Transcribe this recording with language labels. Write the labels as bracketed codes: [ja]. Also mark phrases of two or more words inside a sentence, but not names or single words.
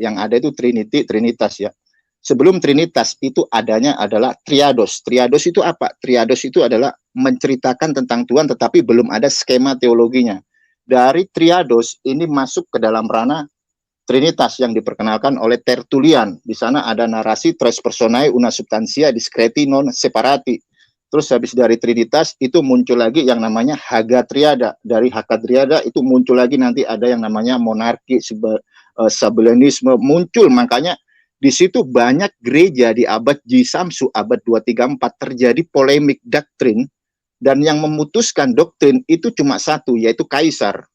[id] Yang ada itu Trinity, Trinitas ya. Sebelum Trinitas itu adanya adalah Triados. Triados itu apa? Triados itu adalah menceritakan tentang Tuhan tetapi belum ada skema teologinya. Dari Triados ini masuk ke dalam ranah Trinitas yang diperkenalkan oleh Tertullian. Di sana ada narasi [la] tres personae una substantia discreti non separati. [id] Terus habis dari Trinitas itu muncul lagi yang namanya Hagatriada. Dari Hagatriada itu muncul lagi nanti ada yang namanya monarki, sabellianisme muncul. Makanya di situ banyak gereja di abad Jisamsu, abad 234 terjadi polemik doktrin, dan yang memutuskan doktrin itu cuma satu, yaitu kaisar.